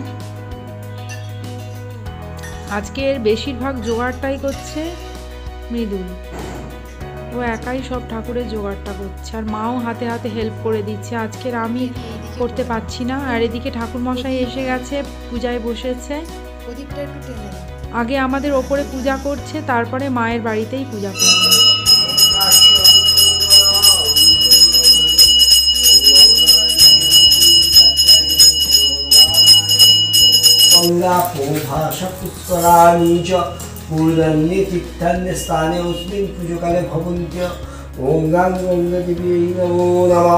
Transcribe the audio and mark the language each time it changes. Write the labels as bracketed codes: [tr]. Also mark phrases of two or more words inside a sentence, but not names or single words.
[bn] আজকের বেশিরভাগ জোগাড়টাই করছে মৃদুল, ও একাই সব ঠাকুরের জোগাড়টা করছে। আর মাও হাতে হাতে হেল্প করে দিচ্ছে, আজকের আমি করতে পারছি না। আর এদিকে ঠাকুরমশাই এসে গেছে, পূজায় বসেছে। আগে আমাদের ওপরে পূজা করছে, তারপরে মায়ের বাড়িতেই পূজা করছে। [sa] पूर्णन्यतीर्थन्यस्थाने अस्मिन् पूजकाले भवन्त्य ॐ गङ्गादेव्यै नमो नमः।